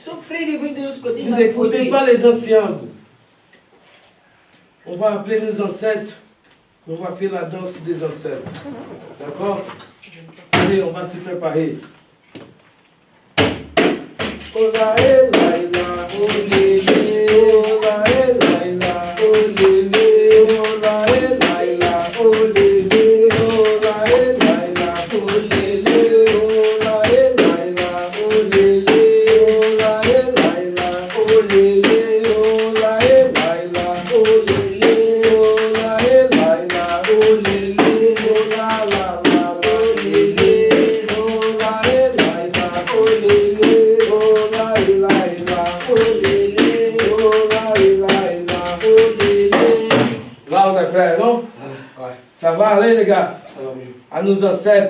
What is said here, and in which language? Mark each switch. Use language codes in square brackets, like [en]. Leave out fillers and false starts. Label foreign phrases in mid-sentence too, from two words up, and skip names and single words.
[fr] Son frère il est venu de l'autre côté. il Vous m'a n'écoutez fouetté. pas les anciens. On va appeler nos ancêtres. On va faire la danse des ancêtres. D'accord? Allez, on va se préparer. Oh la eh, la eh, la, oh lé, lé, oh la eh, la eh, la, oh lé, lé, oh la eh, la eh, la, oh lé, lé, oh la eh, la eh, la, oh lé, lé, oh la eh, la eh, la, oh lé, lé, oh la eh, la eh, la, oh lé, lé, oh la eh, la eh, la, oh lé, lé, oh la eh, la eh, la, oh lé, lé, oh la la la la, oh lé, lé, oh la eh, la eh, la, oh lé, lé, oh la eh, la eh, la, oh lé, lé, oh la eh, la eh, la, oh lé, lé. Là, on est prêt, non? Ouais. Ça va aller, les gars? Ça va mieux. À nos ancêtres.